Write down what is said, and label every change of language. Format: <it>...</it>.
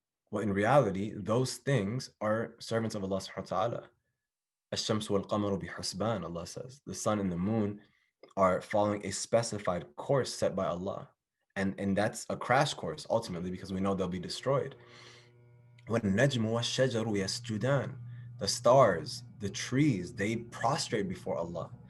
<en>Well, in reality, those things are servants of Allah subhanahu wa ta'ala.</en> <ar>الشمس والقمر بحسبان,</ar> <en>Allah says. The sun and the moon are following a specified course set by Allah. And that's a crash course, ultimately, because we know they'll be destroyed.</en> <ar>وَالنَّجْمُ وَالشَّجَرُ يَسْجُدَانِ.</ar> <en>The stars, the trees, they prostrate before Allah.</en>